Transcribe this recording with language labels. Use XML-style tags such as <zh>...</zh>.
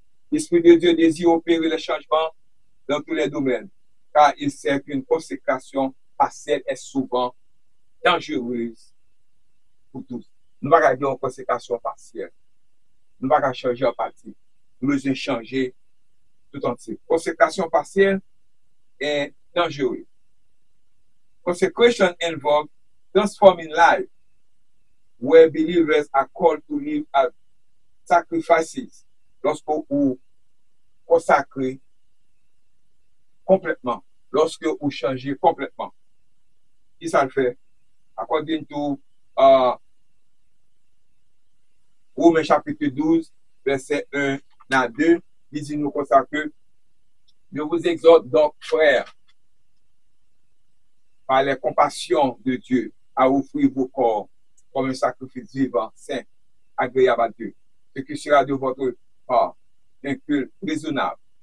<fr>L'Esprit de Dieu désire opérer les changements dans tous les domaines, car il sait qu'une consécration partielle est souvent dangereuse pour tous. Nous ne pouvons pas dire une consécration partielle. Nous ne pouvons pas changer en partie. Nous devons changer tout entier. Consécration partielle est dangereuse.</fr> <en>Consecration involves transforming life, where believers are called to live as sacrifices.</en> <fr>Lorsque vous consacrez complètement, lorsque vous changez complètement. Qui ça le fait?</fr> <en>According to</en> <fr>Romains chapitre 12, verset 1 à 2, il dit nous comme ça que je vous exhorte donc, frères, par les compassions de Dieu, à offrir vos corps comme un sacrifice vivant, saint, agréable à Dieu, ce qui sera de votre part un culte raisonnable.</fr>